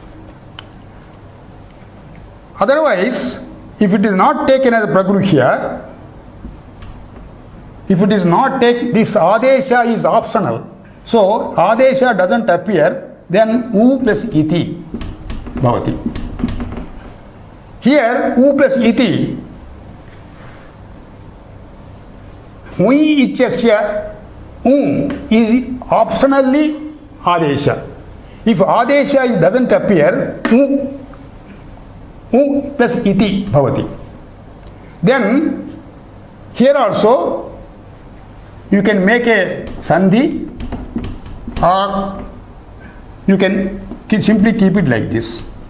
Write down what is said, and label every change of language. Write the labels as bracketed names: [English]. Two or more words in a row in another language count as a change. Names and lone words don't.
[English] Otherwise, if it is not taken as a pragruhya, if it is not taken, this adesha is optional. So adesha doesn't appear, then u plus [Sanskrit] iti bhavati. [English] Here u plus iti, [Sanskrit] ui ichasya [English] is optionally adesha. If adesha doesn't appear, u plus [Sanskrit] iti bhavati. [English] Then here also you can make a sandhi, or you can simply keep it like this.